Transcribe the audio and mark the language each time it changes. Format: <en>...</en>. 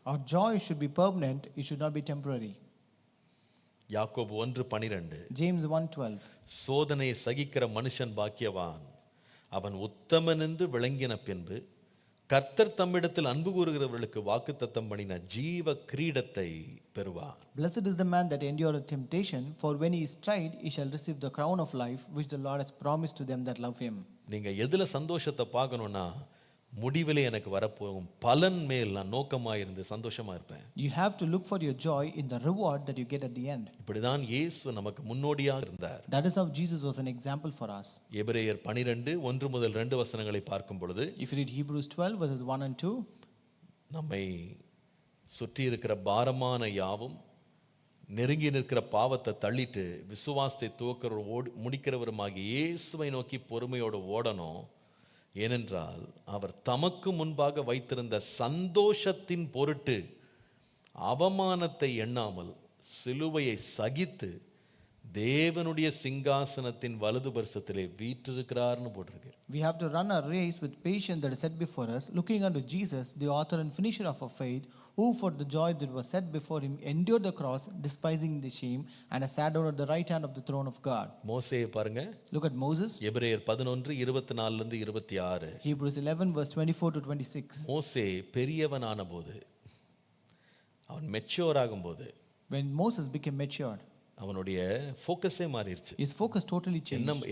<en>Our joy should be permanent, it should not be temporary.</en> <ta>யாக்கோபு 1:12.</ta> <en>James 1:12.</en> <ta>சோதனையை சகிக்கிற மனுஷன் பாக்கியவான், அவன் உத்தமன் என்று விளங்கின பின்பு கர்த்தர் தம்மிடத்தில் அன்பு கூறுகிறவர்களுக்கு வாக்குத்தத்தம் பண்ணின ஜீவ கிரீடத்தை பெறுவான்.</ta> <en>Blessed is the man that endureth temptation, for when he is tried, he shall receive the crown of life, which the Lord has promised to them that love him.</en> <ta>நீங்க எதுல சந்தோஷத்தை பார்க்கணும்னா, முடிவிலே எனக்கு வரப்போகும் பலன் மேல் நான் நோக்கமா இருந்து சந்தோஷமா இருப்பேன்.</ta> <en>You have to look for your joy in the reward that you get at the end.</en> <ta>இப்படிதான் இயேசு நமக்கு முன்னோடியாக இருந்தார்.</ta> <en>That is how Jesus was an example for us.</en> <ta>எபிரேயர் 12:1-2 பார்க்கும் பொழுது,</ta> <en>If you read Hebrews 12 verses 1 and 2,</en> <ta>நம்மை சுற்றி இருக்கிற பாரமான யாவும் நெருங்கி நிற்கிற பாவத்தை தள்ளிட்டு விசுவாசத்தை துவக்கிறவர் முடிக்கிறவருமாகிய இயேசுவை நோக்கி பொறுமையோடு ஓடணும். ஏனென்றால் அவர் தமக்கு முன்பாக வைத்திருந்த சந்தோஷத்தின் பொருட்டு அவமானத்தை எண்ணாமல் சிலுவையை சகித்து தேவனுடைய சிங்காசனத்தின் வலது பரிசத்திலே வீற்றிருக்கிறார்னு போட்டிருக்கு.</ta> <en>we have to run a race with patience that is set before us, looking unto Jesus, the author and finisher of our faith, who for the joy that was set before him endured the cross, despising the shame, and has sat down at the right hand of the throne of God.</en> <ta>மோசேயை பாருங்க.</ta> <en>Look at Moses.</en> <ta>எபிரேயர் 11:24-26.</ta> <en>Hebrews 11 verse 24 to 26.</en> <ta>மோசே பெரியவனான போது, அவன் mature ஆகும்போது,</ta> <en>When Moses became matured,</en> <ta>அவனுடைய ஃபோக்கஸே மாறிடுச்சு.</ta> <en>his focus totally changed.</en>